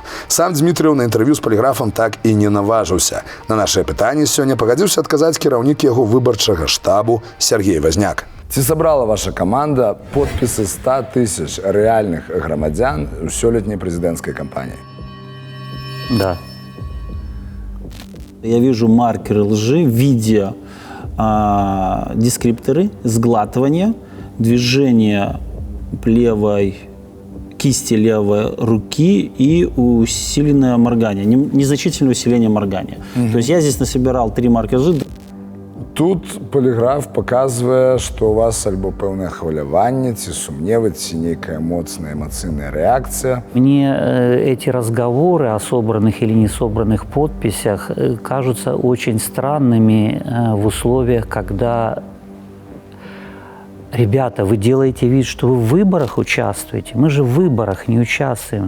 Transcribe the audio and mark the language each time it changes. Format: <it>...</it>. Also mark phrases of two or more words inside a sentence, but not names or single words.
<be>Сам Дмітрыеў на інтэрв'ю з паліграфам так і не наважыўся. На нашае пытанне сёння пагадзіўся адказаць кіраўнік яго выбарчага штабу Сергей Возняк. Ці сабрала ваша каманда подпісы 100 тысяч рэальных грамадзян у сёлетняй прэзідэнцкай кампаніі?</be> <ru>Да. Я вижу маркеры лжи в виде дескрипторы, сглатывания, движения кисти левой руки и усиленное моргание, незначительное усиление моргания. То есть я здесь насобирал 3 маркера лжи.</ru> <be>Тут поліграф показвае, што у вас альбо пэўнае хваляванне, ці сумневы, ці нейкая моцная эмацыйная рэакцыя.</be> <ru>Мне эти разговоры о собранных или не собранных подписях кажутся очень странными в условиях, когда ребята, вы делаете вид, что вы в выборах участвуете. Мы же в выборах не участвуем.</ru>